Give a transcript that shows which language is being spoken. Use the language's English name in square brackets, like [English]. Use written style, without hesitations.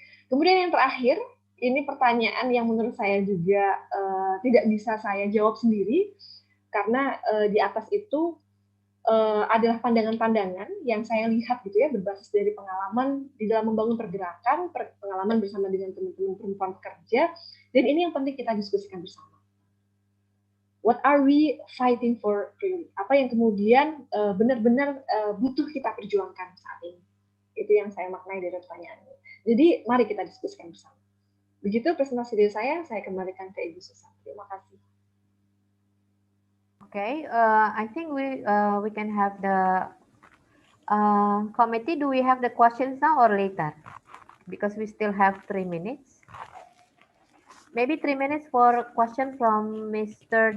[Indonesian] Kemudian yang terakhir, ini pertanyaan yang menurut saya juga tidak bisa saya jawab sendiri, karena di atas itu adalah pandangan-pandangan yang saya lihat gitu ya, berbasis dari pengalaman di dalam membangun pergerakan, pengalaman bersama dengan teman-teman perempuan pekerja, dan ini yang penting kita diskusikan bersama. [English] What are we fighting for really? [Indonesian] Apa yang kemudian benar-benar butuh kita perjuangkan saat ini? Itu yang saya maknai dari pertanyaan ini. Jadi mari kita diskusikan bersama. Begitu presentasi dari saya kembalikan ke Ibu Susan. Terima kasih. [English] Okay, I think we can have the committee. Do we have the questions now or later? Because we still have 3 minutes. Maybe 3 minutes for a question from Mr.